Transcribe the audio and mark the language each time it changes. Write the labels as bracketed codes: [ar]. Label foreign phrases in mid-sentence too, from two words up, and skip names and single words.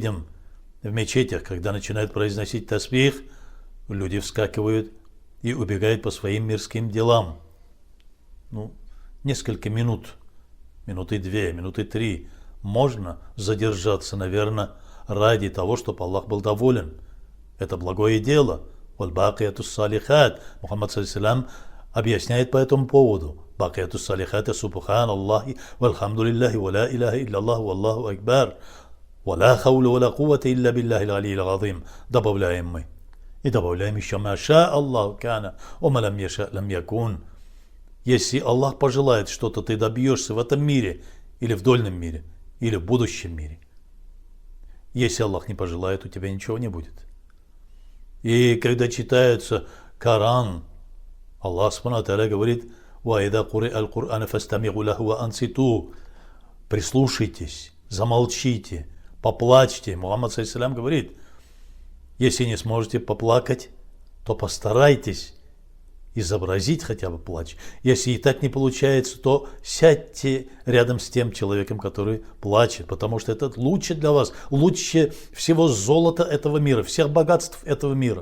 [ru] Иногда видим в мечетях, когда начинают произносить тасбих, люди вскакивают и убегают по своим мирским делам. Несколько минут, минуты 2, минуты 3, можно задержаться, наверное, ради того, чтобы Аллах был доволен. Это благое дело. [ar] والباقيات الصالحات. [ru] Мухаммад саллиллаху объясняет по этому поводу. [ar] الباقيات الصالحات سبحان الله والحمد لله ولا إله إلا الله والله أكبر. ولا حول ولا قوة إلا بالله العلي العظيم. [ru] Добавляем мы. И добавляем еще [ar] ما شاء الله كان وما لم يشأ لم يكن. [ru] Если Аллах пожелает что-то, ты добьешься в этом мире, или в дольном мире, или в будущем мире. Если Аллах не пожелает, у тебя ничего не будет. И когда читается Коран, Аллах [ar] سبحانه وتعالى [ru] говорит: [ar] «وإذا قرئ القرآن فاستمعوا له وأنصتوا». [ru] Прислушайтесь, замолчите, поплачьте. Мухаммад саллиллаху говорит: если не сможете поплакать, то постарайтесь изобразить хотя бы плач. Если и так не получается, то сядьте рядом с тем человеком, который плачет, потому что это лучше для вас, лучше всего золота этого мира, всех богатств этого мира.